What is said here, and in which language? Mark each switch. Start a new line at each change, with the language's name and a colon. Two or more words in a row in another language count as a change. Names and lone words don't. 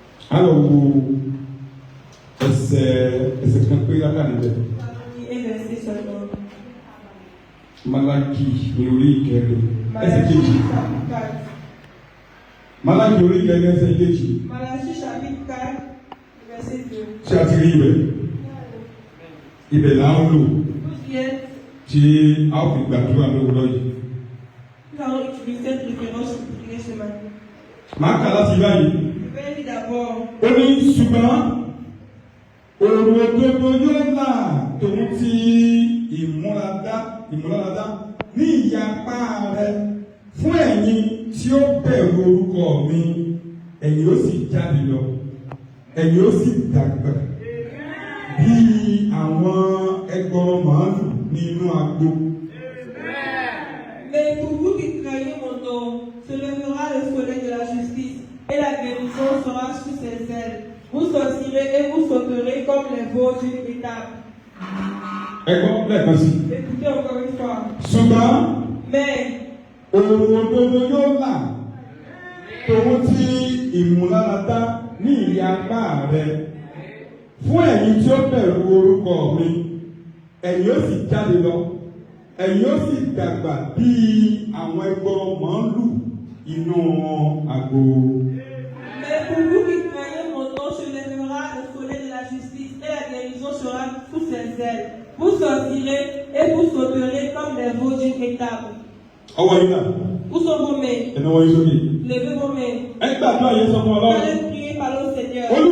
French: Alors, c'est quand il y a un Malaki, Malaki, Malaki, chapitre 4, verset 2. Il est là où tu as utilisé cette référence pour prier ce matin. Je vais lire d'abord.
Yoruba: Ìmúláradá ní ìyapa rẹ̀ fún ẹ̀yin tí ó bẹ̀rù orúkọ mi, ẹ̀yin ó sì jáde lọ, ẹ̀yin ó sì dàgbà bí àwọn ẹgbọrọ màálù ní inú agbo.
French: Mais pour vous qui craignez mon nom, se lèvera le soleil de la justice et la guérison sera sous ses ailes. Vous sortirez et vous sauterez comme les veaux d'une étape. Écoutez encore une fois.
Yoruba: Mais òun òdodo yóò là tòun ti ìmúláradá ní ìyapa rẹ fún ẹ̀yin tí ó bẹ̀rù orúkọ mi, ẹ̀yin ó sì jáde lọ, ẹ̀yin ó sì dàgbà bí àwọn ẹgbọrọ màálù inú agbo.
French: Mais pour vous qui croyez mon nom, se lèvera le soleil de la justice et la guérison sera sous ses ailes. Vous sortirez et vous sauterez comme les veaux d'une étable. Où sont vos mains? Levez vos mains. Allez prier par le Seigneur.